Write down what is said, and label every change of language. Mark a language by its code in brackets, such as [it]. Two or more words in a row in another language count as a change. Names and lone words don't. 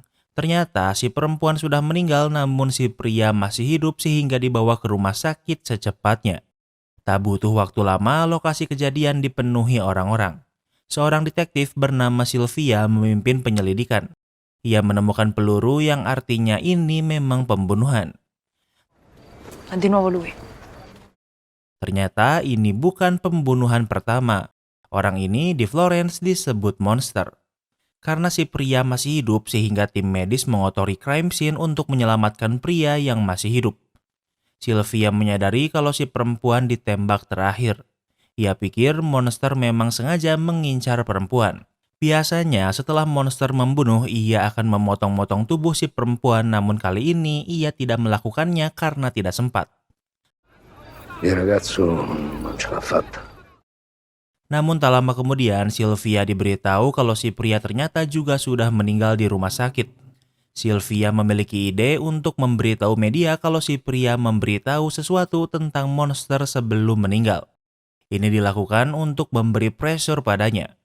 [id] Ternyata si perempuan sudah meninggal namun si pria masih hidup sehingga dibawa ke rumah sakit secepatnya. Tak butuh waktu lama, lokasi kejadian dipenuhi orang-orang. Seorang detektif bernama Sylvia memimpin penyelidikan. Ia menemukan peluru yang artinya ini memang pembunuhan. [it] Di nuovo lui. [id] Ternyata ini bukan pembunuhan pertama. Orang ini di Florence disebut monster. Karena si pria masih hidup sehingga tim medis mengotori [en] crime scene [id] untuk menyelamatkan pria yang masih hidup. Sylvia menyadari kalau si perempuan ditembak terakhir. Ia pikir monster memang sengaja mengincar perempuan. Biasanya setelah monster membunuh, ia akan memotong-motong tubuh si perempuan, namun kali ini ia tidak melakukannya karena tidak sempat. [it] Il ragazzo non ce l'ha fatta. [id] Namun tak lama kemudian, Sylvia diberitahu kalau si pria ternyata juga sudah meninggal di rumah sakit. Sylvia memiliki ide untuk memberitahu media kalau si pria memberitahu sesuatu tentang monster sebelum meninggal. Ini dilakukan untuk memberi pressure padanya.